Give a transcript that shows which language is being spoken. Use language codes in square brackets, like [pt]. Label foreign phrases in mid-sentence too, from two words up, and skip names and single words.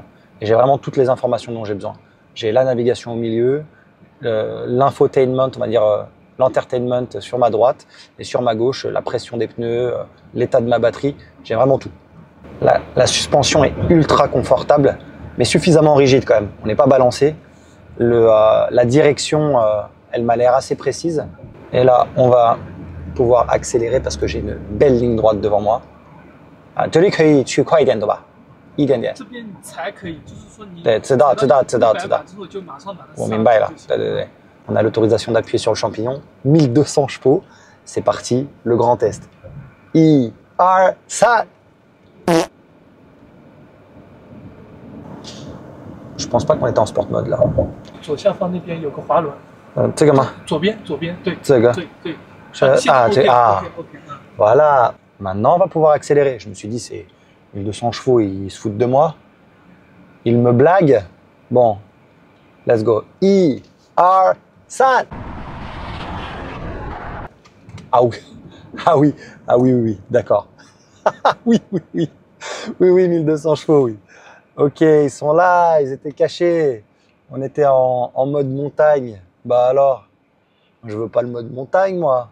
[fr] Et j'ai vraiment toutes les informations dont j'ai besoin. J'ai la navigation au milieu, l'infotainment, on va dire l'entertainment sur ma droite, et sur ma gauche, la pression des pneus, l'état de ma batterie. J'ai vraiment tout. La suspension est ultra confortable, mais suffisamment rigide quand même. On n'est pas balancé. La direction, elle m'a l'air assez précise. Et là, on va pouvoir accélérer parce que j'ai une belle ligne droite devant moi. [zh] 这里可以去快一点，对吧？一点点。这边你才可以，就是说你对，知道。之后就马上把它。我明白了， [fr] 对。On a l'autorisation d'appuyer sur le champignon. 1200 chevaux. C'est parti, le grand test. 1, 2, 3. Je pense pas qu'on était en [en] sport mode [fr] là. [zh] 左下方那边有个滑轮。这个吗？左边，对。这个。对。 [fr] OK. Voilà. Maintenant, on va pouvoir accélérer. Je me suis dit, c'est 1200 chevaux, ils se foutent de moi. Ils me blaguent. Bon, [en] let's go. [zh] San. [fr] Ah oui, d'accord. oui, 1200 chevaux, oui. Ok, ils sont là, ils étaient cachés. On était en mode montagne. Bah alors, je veux pas le mode montagne, moi.